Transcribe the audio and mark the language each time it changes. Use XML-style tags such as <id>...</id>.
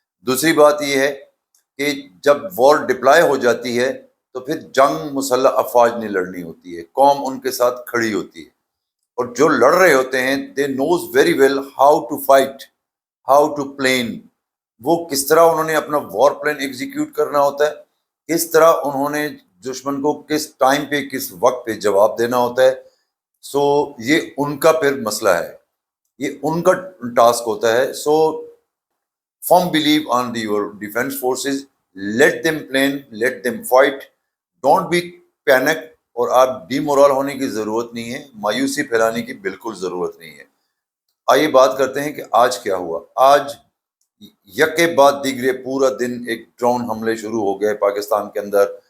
<ur>دوسری بات یہ ہے کہ جب وار ڈپلائی ہو جاتی ہے تو پھر جنگ مسلح افواج نے لڑنی ہوتی ہے, قوم ان کے ساتھ کھڑی ہوتی ہے, اور جو لڑ رہے ہوتے ہیں</ur> <en>They knows very well how to fight, how to plan.</en> <ur>وہ کس طرح انہوں نے اپنا وار پلان ایگزیکیوٹ کرنا ہوتا ہے, کس طرح انہوں نے دشمن کو کس ٹائم پہ, کس وقت پہ جواب دینا ہوتا ہے. سو یہ ان کا پھر مسئلہ ہے, یہ ان کا ٹاسک ہوتا ہے.</ur> <en>So firm believe on the your defence forces. Let them plan, let them fight. Don't be panic.</en> <ur>اور آپ ڈی مورال ہونے کی ضرورت نہیں ہے, مایوسی پھیلانے کی بالکل ضرورت نہیں ہے. آئیے بات کرتے ہیں کہ آج کیا ہوا. آج یکے بعد دیگرے پورا دن ایک ڈرون حملے شروع ہو گئے پاکستان کے اندر.</ur>